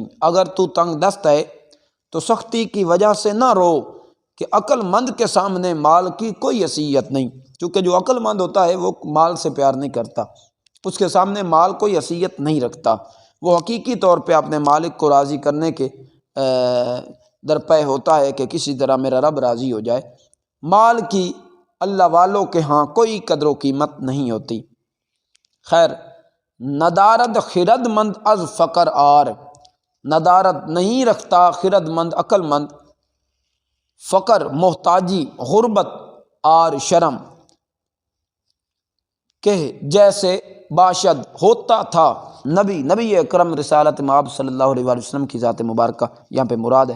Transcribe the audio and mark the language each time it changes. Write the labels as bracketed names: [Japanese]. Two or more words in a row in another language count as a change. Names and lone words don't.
[Urdu] اگر تو تنگ دست ہے تو سختی کی وجہ سے نہ رو، کہ عقل مند کے سامنے مال کی کوئی حیثیت نہیں، کیونکہ جو عقل مند ہوتا ہے وہ مال سے پیار نہیں کرتا، اس کے سامنے مال کوئی حیثیت نہیں رکھتا، وہ حقیقی طور پہ اپنے مالک کو راضی کرنے کے درپے ہوتا ہے کہ کسی طرح میرا رب راضی ہو جائے۔ مال کی اللہ والوں کے ہاں کوئی قدر و قیمت نہیں ہوتی۔ خیر، [Persian] ندارد خرد مند از فقر آر، [Urdu] ندارت نہیں رکھتا خرد مند عقل مند، فقر محتاجی، غربت، آر شرم، کہ جیسے باشد ہوتا تھا، نبی اکرم رسالت مآب صلی اللہ علیہ وآلہ وسلم کی ذات مبارکہ یہاں پہ مراد ہے۔